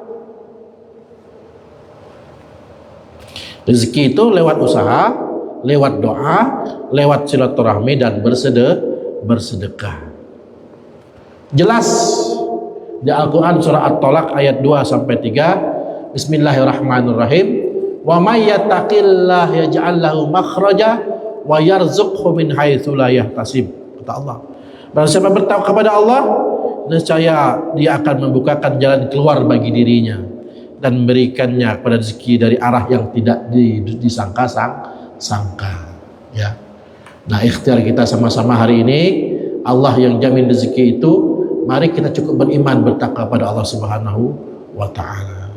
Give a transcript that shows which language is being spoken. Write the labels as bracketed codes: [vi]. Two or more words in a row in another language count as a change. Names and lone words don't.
[id] Rezeki itu lewat usaha, lewat doa, lewat silaturahmi dan bersedekah. Jelas di Al-Quran surah At-Talaq ayat 2 sampai 3. [ar] بسم الله الرحمن الرحيم. ومن يتق الله يجعل له مخرجا ويرزقه من حيث لا يحتسب. [id] Kata Allah, barang siapa bertakwa kepada Allah, niscaya dia akan membukakan jalan keluar bagi dirinya dan memberikannya kepada rezeki dari arah yang tidak disangka-sangka, ya. Nah, ikhtiar kita sama-sama hari ini, Allah yang jamin rezeki itu, mari kita cukup beriman, bertakwa pada Allah [ar] سبحانه وتعالى.